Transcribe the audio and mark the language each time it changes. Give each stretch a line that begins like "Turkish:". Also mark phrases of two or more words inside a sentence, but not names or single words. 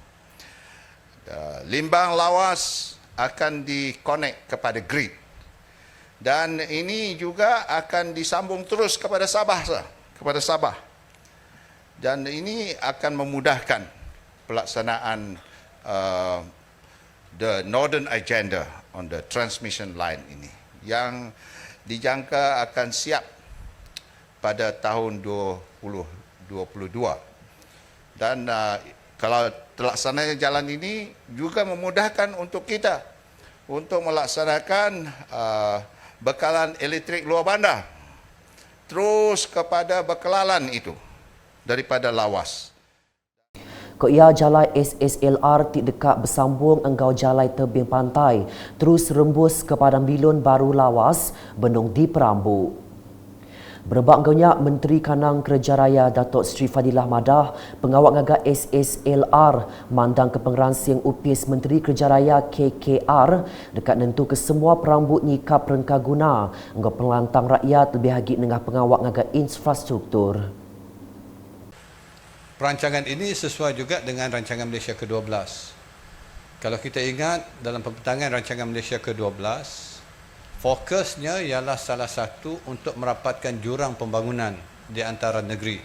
Malay: Limbang lawas akan di-connect kepada grid, dan ini juga akan disambung terus kepada Sabah. Dan ini akan memudahkan pelaksanaan
English: the Northern Agenda on the transmission line
Malay: ini, yang dijangka akan siap pada tahun 2022. Dan kalau terlaksananya jalan ini juga memudahkan untuk kita untuk melaksanakan bekalan elektrik luar bandar terus kepada Bekelalan itu daripada lawas.
Iban: Ia jalai SSLR dekat bersambung engkau jalai tebing pantai terus rembus kepada Milun Baru Lawas, Benung di Perambuk. Berbangkanya Menteri Kanang Kerja Raya Datuk Seri Fadilah Madah, pengawal ngagak SSLR mandang ke pengransing upis Menteri Kerja Raya KKR dekat nentu ke semua perambut nyikap rengka guna engkau pelantang rakyat lebih lagi dengan pengawal ngagak infrastruktur.
Malay: Perancangan ini sesuai juga dengan rancangan Malaysia ke-12. Kalau kita ingat dalam pembentangan rancangan Malaysia ke-12, fokusnya ialah salah satu untuk merapatkan jurang pembangunan di antara negeri.